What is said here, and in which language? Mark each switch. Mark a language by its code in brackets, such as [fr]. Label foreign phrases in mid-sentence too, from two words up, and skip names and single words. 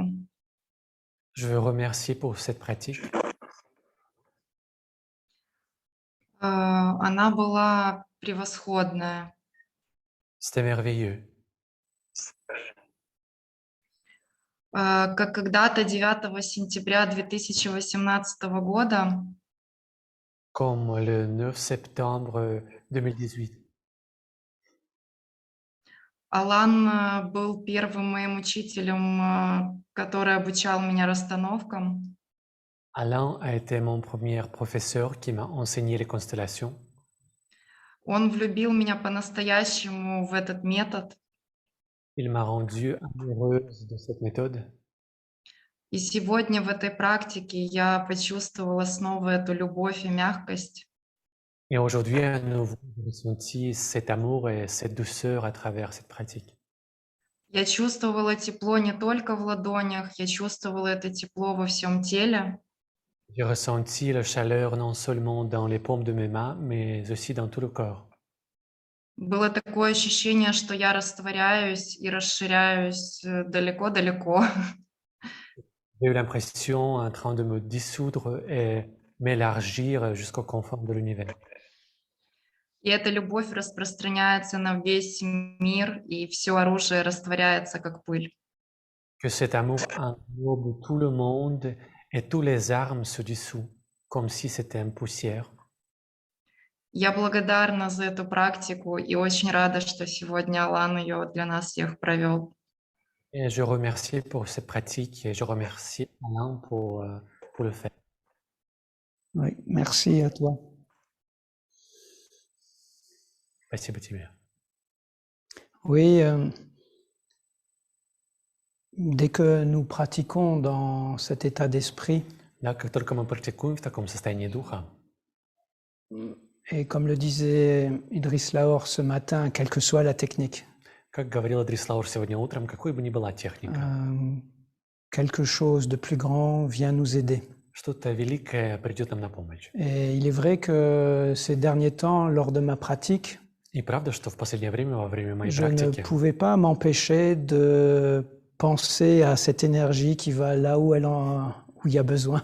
[fr] Je veux remercier pour cette pratique. [ru] Она была превосходная. [fr] C'était merveilleux. [ru] Как когда-то 9 сентября 2018 года [fr] Comme le 9 septembre 2018. [ru] Алан был первым моим учителем, который обучал меня расстановкам. [fr] Alain a été mon premier professeur qui m'a enseigné les constellations. [ru] Он влюбил меня по-настоящему в этот метод. [fr] Il m'a rendue amoureuse de cette méthode. [ru] И сегодня в этой практике я почувствовала снова эту любовь и мягкость. [fr] Et aujourd'hui, à nouveau, j'ai ressenti cet amour et cette douceur à travers cette pratique. [ru] Я чувствовала тепло не только в ладонях, я чувствовала это тепло во всем теле. [fr] J'ai ressenti la chaleur non seulement dans les paumes de mes mains, mais aussi dans tout le corps. [ru] Было такое ощущение, что я растворяюсь и расширяюсь далеко-далеко. [fr] J'ai eu l'impression en train de me dissoudre et m'élargir jusqu'au confort de l'univers. [ru] И эта любовь распространяется на весь мир, и все оружие растворяется, как пыль. [fr] Que cet amour englobe tout le monde et toutes les armes se dissouent, comme si c'était une poussière. [ru] Я благодарна за эту практику и очень рада, что сегодня Алан ее для нас всех провел. [fr] Et je remercie pour cette pratique et je remercie Alain pour le faire. Oui, merci à toi. [ru] Спасибо тебе. [fr] Oui, dès que nous pratiquons dans cet état d'esprit, [ru] Да, как только мы практикуем в таком состоянии духа, [fr] et comme le disait Idriss Lahore ce matin, quelle que soit la technique, [ru] как говорил Идрис Лаур сегодня утром, какой бы ни была техника, [fr] quelque chose de plus grand vient nous aider. [ru] что-то великое придет нам на помощь. [fr] Et il est vrai que ces derniers temps, lors de ma pratique, [ru] И правда, что в последнее время, во время моей [fr] je ne [ru] практики, [fr] pouvais pas m'empêcher de penser à cette énergie qui va là où où il y a besoin.